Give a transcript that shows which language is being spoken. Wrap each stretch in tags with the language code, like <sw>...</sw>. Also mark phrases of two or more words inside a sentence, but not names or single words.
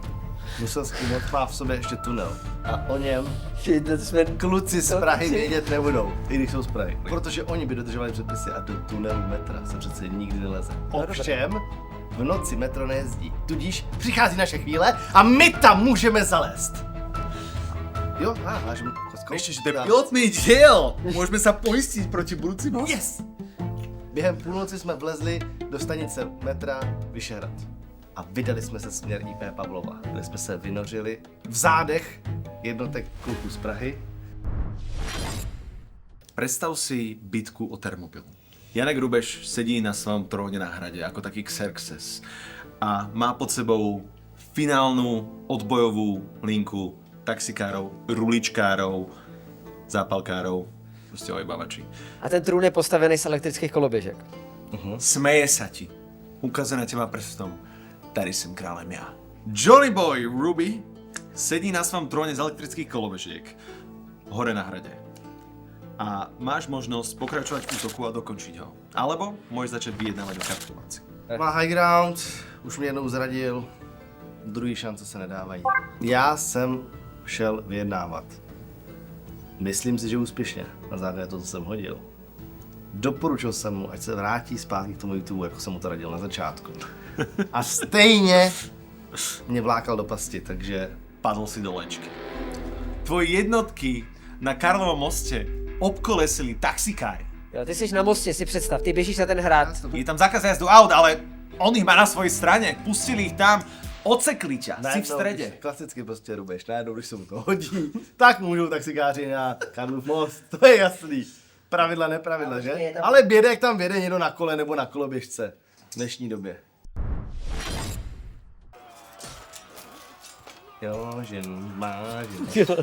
<cs>Muselský mod má v sobě ještě tunel. A o něm kluci z Prahy vědět nebudou, i když jsou z Prahy. Protože oni by dodržovali předpisy a do tunelu metra se přece nikdy neleze. Ovšem, v noci metro nejezdí. Tudíž přichází naše chvíle a my tam můžeme zalézt. Jo, vážím.</cs> <sk>Ešte, že to je pilotný diel. Môžeme sa poistiť proti budúcim.</sk> <en>Yes!</en> <cs>Během půlnoci jsme vlezli do stanice metra Vyšehrad. A vydali jsme se směr IP Pavlova, kde jsme se vynořili v zádech jednotek kluků z Prahy.</cs> <sk>Predstav si bitku o Termopil. Janek Rubeš sedí na svojom tróne na hrade ako taký Xerxes a má pod sebou finálnu odbojovú linku taxikárov, ruličkárov, zápalkárov, proste ojebavači.</sk> <cs>A ten trůn je postavený z elektrických koloběžek.</cs> <sk>Smeje sa ti. Ukazuje na teba prstom.</sk> <cs>Tady jsem králem ja.</cs> <sk>Johnny Boy Ruby sedí na svojom tróne z elektrických kolobežiek hore na hrade. A máš možnosť pokračovať v útoku a dokončiť ho. Alebo môžeš začať vyjednávať o kapitulácii.</sk> <cs>Má</cs> <en>high ground,</en> <cs>už mě jednou zradil, druhý šance se nedávají. Já jsem šel vyjednávat. Myslím si, že úspěšně, na základě toho, co jsem hodil. Doporučil jsem mu, ať se vrátí zpátky k tomu YouTube, jako jsem mu to radil na začátku. A stejně mě vlákal do pasti, takže Padl si do lečky.</cs> <sk>Tvoje jednotky na Karlovom moste obkolesili taxikári.</sk> <cs>Jo, ty jsi na mostě, si představ, ty běžíš na ten hrad.</cs> <sk>Je tam zákaz jazdu aut, ale on ich má na svojej strane. Pustili ich tam, odsekli ťa, si v strede.</sk> <cs>Klasicky prostě Rubeš, najednou, když se mu to hodí, tak můžou taxikáři na Karlův most, to je jasný. Pravidla, nepravidla, že? Ale běde, jak tam běde někdo na kole nebo na koloběžce v dnešní době. Jo, žen, má žen,</cs>